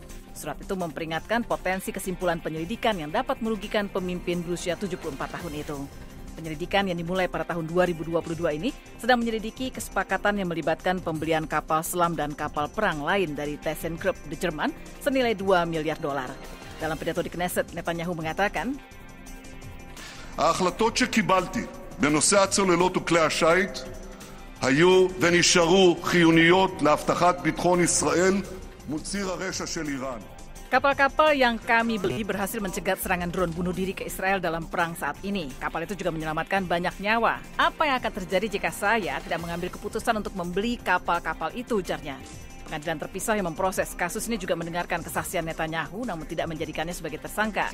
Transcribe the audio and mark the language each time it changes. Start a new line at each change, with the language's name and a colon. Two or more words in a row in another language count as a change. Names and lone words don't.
Indonesian: Surat itu memperingatkan potensi kesimpulan penyelidikan yang dapat merugikan pemimpin berusia 74 tahun itu. Penyelidikan yang dimulai pada tahun 2022 ini sedang menyelidiki kesepakatan yang melibatkan pembelian kapal selam dan kapal perang lain dari ThyssenKrupp di Jerman senilai $2 miliar. Dalam pidato di Knesset, Netanyahu mengatakan,
Hebrew: ההחלטות שקיבלתי בנושא הצוללות וכלי השיט היו ונשארו חיוניות להבטחת ביטחון ישראל מול ציר הרשע של איראן.
Indonesian: kapal-kapal yang kami beli berhasil mencegat serangan drone bunuh diri ke Israel dalam perang saat ini. Kapal itu juga menyelamatkan banyak nyawa. Apa yang akan terjadi jika saya tidak mengambil keputusan untuk membeli kapal-kapal itu, ujarnya. Pengadilan terpisah yang memproses kasus ini juga mendengarkan kesaksian Netanyahu namun tidak menjadikannya sebagai tersangka.